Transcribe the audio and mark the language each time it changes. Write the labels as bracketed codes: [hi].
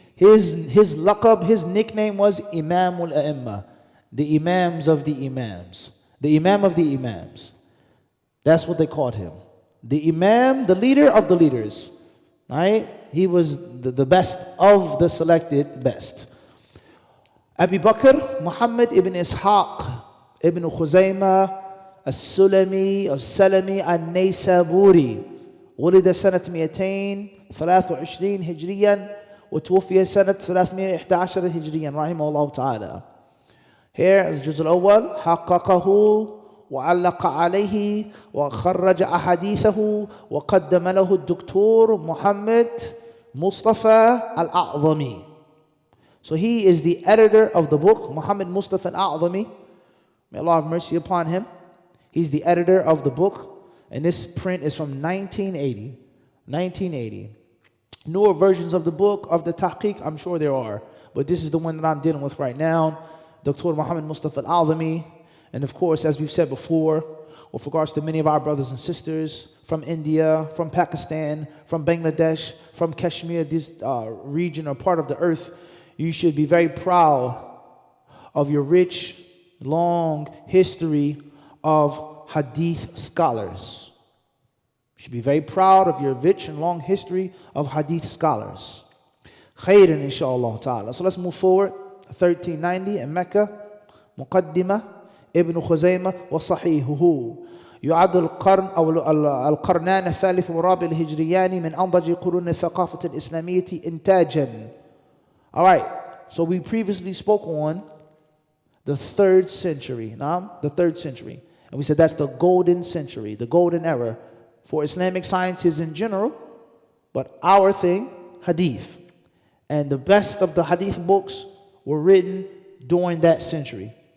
[en] His laqab, his nickname was Imam al-A'imma, the Imams of the Imams, the Imam of the Imams. That's what they called him. The Imam, the leader of the leaders. Right? He was the best of the selected best. [ar] Abu Bakr, Muhammad ibn Ishaq, ibn Khuzaymah, السلمي أو السلمي النيسابوري ولد سنة 223 هجريا وتوفي سنة 311 هجريا رحمه الله تعالى. [en] Here is [ar] الجزء الأول. حققه وعلق عليه وخرج أحاديثه وقدم له الدكتور محمد مصطفى الأعظمي. [en] So he is the editor of the book, Muhammad Mustafa al-A'zami. May Allah have mercy upon him. He's the editor of the book, and this print is from 1980. 1980. Newer versions of the book, of the Tahqiq, I'm sure there are, but this is the one that I'm dealing with right now. Dr. Muhammad Mustafa al-A'zami. And of course, as we've said before, with regards to many of our brothers and sisters from India, from Pakistan, from Bangladesh, from Kashmir, this region or part of the earth, you should be very proud of your rich, long history of Hadith scholars. You should be very proud of your rich and long history of Hadith scholars. Khairan inshallah ta'ala. So let's move forward. 1390 in Mecca. Muqaddimah Ibn Khuzaymah wa Sahihuhu. [ar] يعد القرن أو القرنان الثالث والرابع الهجريان من أنضج قرون الثقافة الإسلامية إنتاجا. [en] All right, so we previously spoke on the 3rd century, the 3rd century. And we said that's the golden century, the golden era for Islamic sciences in general, but our thing, Hadith. And the best of the Hadith books were written during that century.